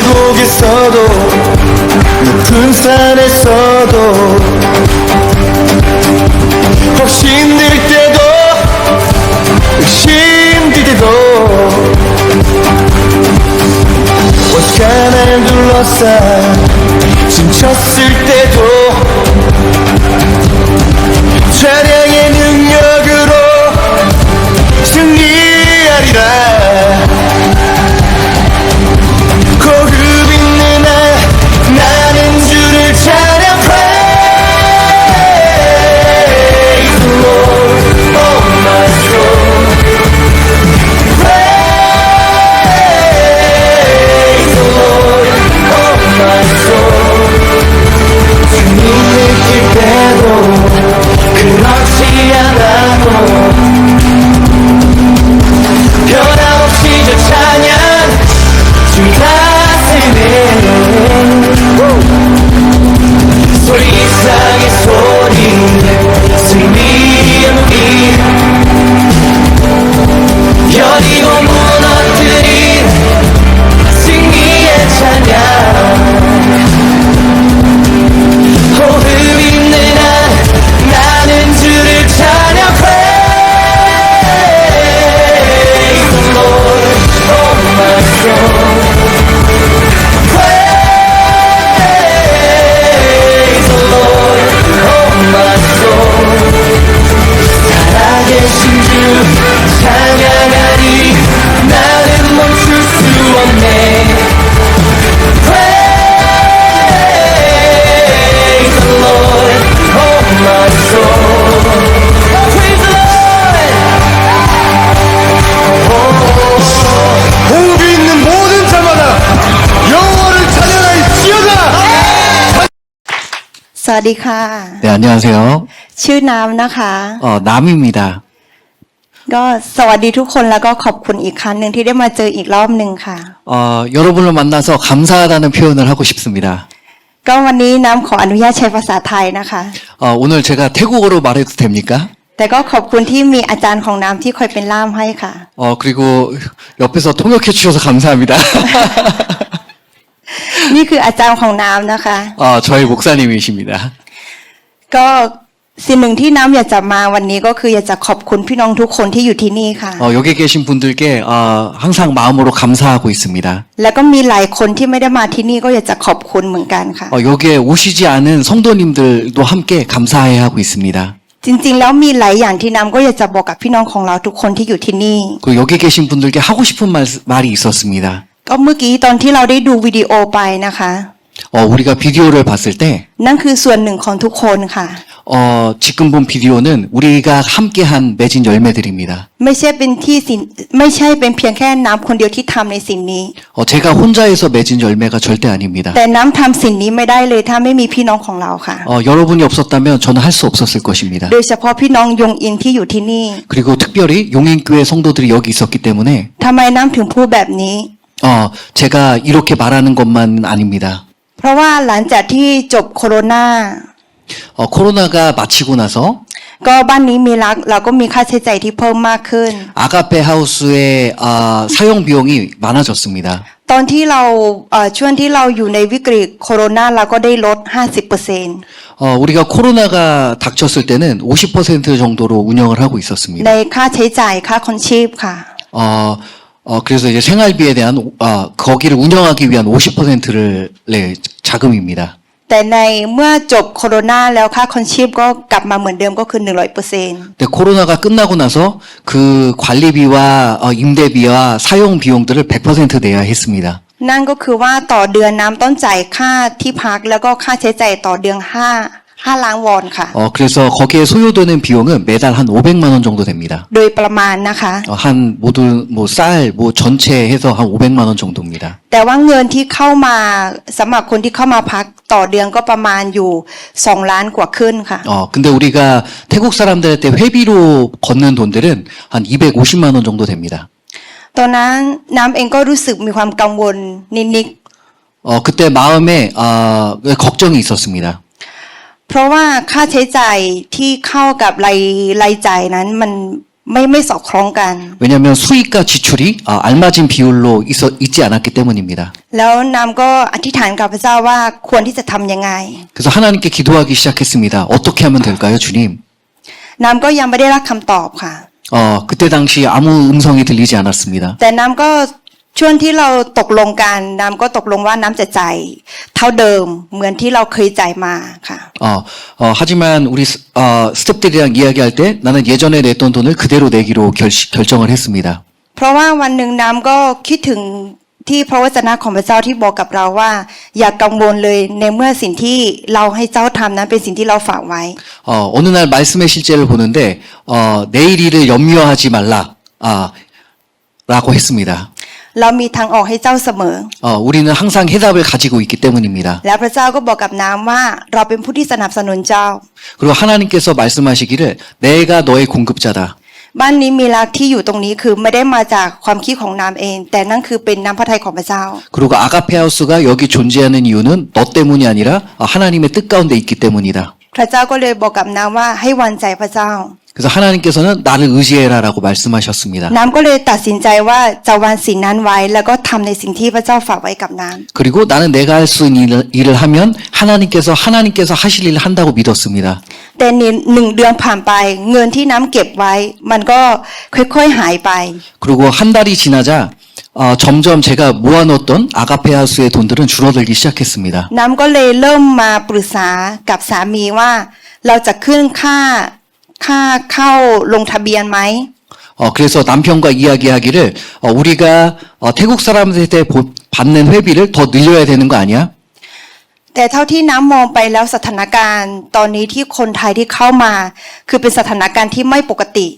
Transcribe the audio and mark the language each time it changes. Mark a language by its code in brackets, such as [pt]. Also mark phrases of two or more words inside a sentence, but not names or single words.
[ko] 속에서도 높은 산에서도 혹시 힘들 때도 의심될 때도 어디가 날 둘러싸 지쳤을 때도 찬양의 능력으로 승리하리라. 고급 있는 나는 주를 찬양. [en] Praise the Lord, oh my soul. Praise the Lord, oh my soul. [ko] 주님을 느낄 때도 그렇지 않아도 변함없이 저 찬양 주 가슴에 소리 이상의 소리 승리의 무기 여리고 무너뜨린 승리의 찬양 호흡 있는 나는 주를 찬양. [en] Praise the Lord, oh my soul. Praise the Lord, oh my soul. [ko] 살아계신 주 찬양하리 나는 멈출 수 없네. [en] Praise the Lord, oh my soul. Praise the Lord. [ko] 호흡이 있는 모든 자마다 영어를 찬양하시오다. [th] สวัสดีค่ะ [ko] 네, 안녕하세요. [th] ชื่อน้ำนะคะ [ko] 남입니다. [th] ก็สวัสดีทุกคนแล้วก็ขอบคุณอีกครั้งหนึ่งที่ได้มาเจออีกรอบหนึ่งค่ะ [ko] 여러분을 만나서 감사하다는 표현을 하고 싶습니다. [th] ก็วันนี้น้ำขออนุญาตใช้ภาษาไทยนะคะ [ko] 오늘 제가 태국어로 말해도 됩니까? [th] แต่ก็ขอบคุณที่มีอาจารย์ของน้ำที่คอยเป็นล่ามให้ค่ะ [ko] 그리고 옆에서 통역해 주셔서 감사합니다. [th] นี่คืออาจารย์ของน้ำนะคะ [ko] 저희 목사님이십니다. [th] ก็สิ่งหนึ่งที่น้ำอยากจะมาวันนี้ก็คืออยากจะขอบคุณพี่น้องทุกคนที่อยู่ที่นี่ค่ะ [ko] 여기 계신 분들께 항상 마음으로 감사하고 있습니다. [th] แล้วก็มีหลายคนที่ไม่ได้มาที่นี่ก็อยากจะขอบคุณเหมือนกันค่ะ [ko] 여기에 오시지 않은 성도님들도 함께 감사해 하고 있습니다. [th] จริงๆแล้วมีหลายอย่างที่น้ำก็อยากจะบอกกับพี่น้องของเราทุกคนที่อยู่ที่นี่ [ko] 그리고 여기 계신 분들께 하고 싶은 말이 있었습니다. [th] ก็เมื่อกี้ตอนที่เราได้ดูวิดีโอไปนะคะ [ko] 우리가 비디오를 봤을 때 [th] นั่นคือส่วนหนึ่งของทุกคนค่ะ [ko] 지금 본 비디오는 우리가 함께한 맺은 열매들입니다. [th] ไม่ใช่เป็นเพียงแค่น้ำคนเดียวที่ทำในสิ่งนี้ [ko] 제가 혼자해서 맺은 열매가 절대 아닙니다. [th] แต่น้ำทำสิ่งนี้ไม่ได้เลยถ้าไม่มีพี่น้องของเราค่ะ [ko] 여러분이 없었다면 저는 할 수 없었을 것입니다. [th] โดยเฉพาะพี่น้องยงอินที่อยู่ที่นี่ [ko] 그리고 특별히 용인교회 성도들이 여기 있었기 때문에 [th] ทำไมน้ำถึงพูดแบบนี้ [ko] 제가 이렇게 말하는 것만 아닙니다. [th] เพราะว่าหลังจากที่จบโคโรนา [ko] 코로나가 마치고 나서 [th] ก็บ้านนี้มีรักเราก็มีค่าใช้จ่ายที่เพิ่มมากขึ้น [ko] 아가페 하우스의 사용 비용이 많아졌습니다. [th] ตอนที่เราช่วงที่เราอยู่ในวิกฤตโคโรนาเราก็ได้ลด 50% [ko] 우리가 코로나가 닥쳤을 때는 50% 정도로 운영을 하고 있었습니다. [th] ในค่าใช้จ่ายค่าครองชีพค่ะ [ko] 그래서 이제 생활비에 대한 거기를 운영하기 위한 50%를 네, 자금입니다. [th] แต่ในเมื่อจบโคโรนาแล้วค่าครองชีพก็กลับมาเหมือนเดิมก็คือ 100% [ko] 근데 코로나가 끝나고 나서 그 관리비와 임대비와 사용 비용들을 100% 내야 했습니다. [th] นั่นก็คือว่าต่อเดือนน้ำต้องจ่ายค่าที่พักแล้วก็ค่าใช้จ่ายต่อเดือน5ล้านวอนค่ะ [ko] 그래서 거기에 소요되는 비용은 매달 한 500만 원 정도 됩니다. [th] โดยประมาณนะคะ [ko] 한 모두 쌀 전체 해서 한 500만 원 정도입니다. [th] แต่ว่าเงินที่เข้ามาสำหรับคนที่เข้ามาพักต่อเดือนก็ประมาณอยู่2ล้านกว่าขึ้นค่ะ [ko] 근데 우리가 태국 사람들한테 회비로 걷는 돈들은 한 250만 원 정도 됩니다. [th] ตอนนั้นน้ำเองก็รู้สึกมีความกังวลนิด [ko] 그때 마음에 걱정이 있었습니다. [th] เพราะว่าค่าใช้จ่ายที่เข้ากับรายจ่ายนั้นไม่สอดคล้องกัน [ko] 왜냐하면 수익과 지출이 알맞은 비율로 있지 않았기 때문입니다. [th] แล้วน้ำก็อธิษฐานกับพระเจ้าว่าควรที่จะทำยังไง [ko] 그래서 하나님께 기도하기 시작했습니다. 어떻게 하면 될까요, 주님? [th] น้ำก็ยังไม่ได้รับคำตอบค่ะ [ko] 그때 당시 아무 음성이 들리지 않았습니다. [th] แต่น้ำก็ช่วงที่เราตกลงกันน้ำก็ตกลงว่าน้ำจะจ่ายเท่าเดิมเหมือนที่เราเคยจ่ายมาค่ะ [ko] 하지만 우리 스태프들이랑 이야기할 때 나는 예전에 냈던 돈을 그대로 내기로 결정을 했습니다. [th] เพราะว่าวันหนึ่งน้ำก็คิดถึงที่พระวจนะของพระเจ้าที่บอกกับเราว่าอย่ากังวลเลยในเมื่อสิ่งที่เราให้เจ้าทำนั้นเป็นสิ่งที่เราฝากไว้ [ko] 어느 날 말씀의 실제를 보는데 내일 일을 염려하지 말라 라고 했습니다. [th] เรามีทางออกให้เจ้าเสมอ [ko] 우리는 항상 해답을 가지고 있기 때문입니다. [th] แล้วพระเจ้าก็บอกกับน้ำว่าเราเป็นผู้ที่สนับสนุนเจ้า [ko] 그리고 하나님께서 말씀하시기를 내가 너의 공급자다. [th] บ้านนี้มีรักที่อยู่ตรงนี้คือไม่ได้มาจากความคิดของน้ำเอง แต่นั่นคือเป็นน้ำพระทัยของพระเจ้า [ko] 그리고 아가페하우스가 여기 존재하는 이유는 너 때문이 아니라 하나님의 뜻 가운데 있기 때문이다. [th] พระเจ้าก็เลยบอกกับน้ำว่าให้วางใจพระเจ้า [ko] 그래서 하나님께서는 나를 의지해라라고 말씀하셨습니다. [th] น้ำก็เลยตัดสินใจว่าจะวางสิ่งนั้นไว้แล้วก็ทำในสิ่งที่พระเจ้าฝากไว้กับน้ำ [ko] 그리고 나는 내가 할 수 있는 일을 하면 하나님께서 하실 일을 한다고 믿었습니다. [th] แต่หนึ่งเดือนผ่านไปเงินที่น้ำเก็บไว้ มันก็ค่อยๆหายไป [ko] 그리고 한 달이 지나자 점점 제가 모아놓았던 아가페하우스의 돈들은 줄어들기 시작했습니다. [th] น้ำก็เลยเริ่มมาปรึกษากับสามีว่าเราจะขึ้นค่าเข้าลงทะเบียนไหม [ko] 그래서 남편과 이야기하기를 우리가 태국 사람들한테 받는 회비를 더 늘려야 되는 거 아니야? [th] แต่เท่าที่น้ำมองไปแล้วสถานการณ์ตอนนี้ที่คนไทยที่เข้ามา คือเป็นสถานการณ์ที่ไม่ปกติ